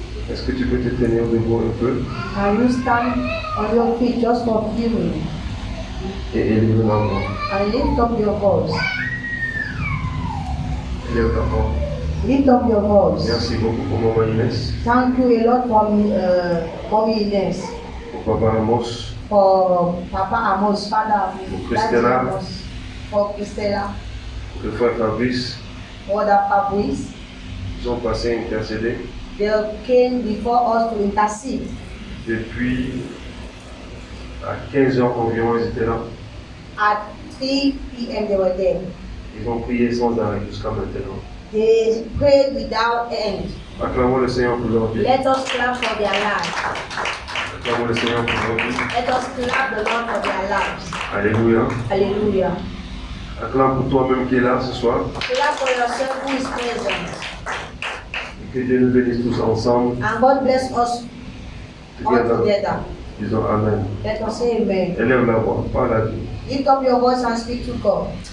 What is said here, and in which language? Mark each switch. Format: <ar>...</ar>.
<fr>Est-ce que tu peux te tenir debout un peu</fr> <en>Can you stand on your feet just for a few minutes</en> <fr>et élever la voix?</fr> <en>and lift up your voice?</en> <fr>Élève la voix.</fr> <en>Lift up your voice.</en> <fr>Merci beaucoup pour Maman Inès,</fr> <en>Thank you a lot for Mommy Ines,</en> <fr>pour Papa Amos,</fr> <en>for Papa Amos, Father Christella. Amos, for Christella,</en> <fr>pour le frère Fabrice.</fr> <en>Mother Fabrice.</en> <fr>Ils ont passé à intercéder</fr> <en>They came before us to intercede.</en> <fr>depuis à 15h environ, ils étaient là.</fr> <en>At 3 p.m. they were there.</en> <fr>Ils ont prié sans arrêt jusqu'à maintenant.</fr> <en>They prayed without end.</en> <fr>Acclamons le Seigneur pour leur vie.</fr> <en>Let us clap for their lives.</en> <fr>Acclamons le Seigneur pour leur vie.</fr> <en>Let us clap the Lord for their lives.</en> <fr>Alléluia.</fr> <en>Hallelujah.</en> <fr>Acclame pour toi-même qui est là ce soir.</fr> <en>Clap for yourself who is present.</en> <fr>Que Dieu nous bénisse tous ensemble.</fr> <en>And God bless us all together.</en> <fr>Disons Amen.</fr> <en>Let us say amen.</en> <fr>Élève la voix, parle à Dieu.</fr> <en>Lift up your voice and speak to God.</en>